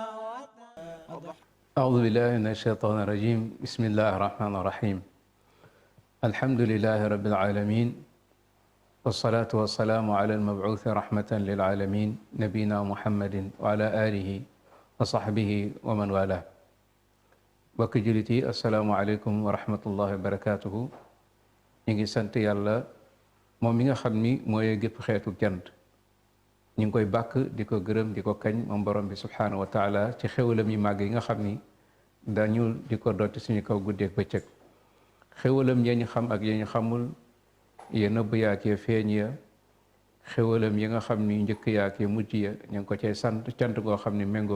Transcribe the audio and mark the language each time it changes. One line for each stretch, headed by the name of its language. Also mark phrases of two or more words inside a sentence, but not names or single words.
Arabic: أعوذ بالله من الشيطان الرجيم بسم الله الرحمن الرحيم الحمد لله رب العالمين والصلاة والسلام على المبعوث رحمة للعالمين نبينا محمد وعلى آله وصحبه ومن والاه
Wolof: bokk jullit yi
Arabic: السلام عليكم ورحمة الله وبركاته
Wolof: ñu ngi sant yàlla moom mi nga xam ni mooy gépp xeetu jant ñu ngi koy bàkk di ko gërëm di ko kañ moom borom bi
Arabic: سبحانه وتعالى
Wolof: ci xéwalam yi màgg yi nga xam ni dañu di ko dotti suñu kaw guddeeg bëccëg xéwalam yee ñu xam ak yee ñu xamul ya nëbb yaak ya feeñ ya xéwalam yi nga xam ni njëkk yaak ya mujj ya ñu ngi ko cay sant cant goo xam ni méngoog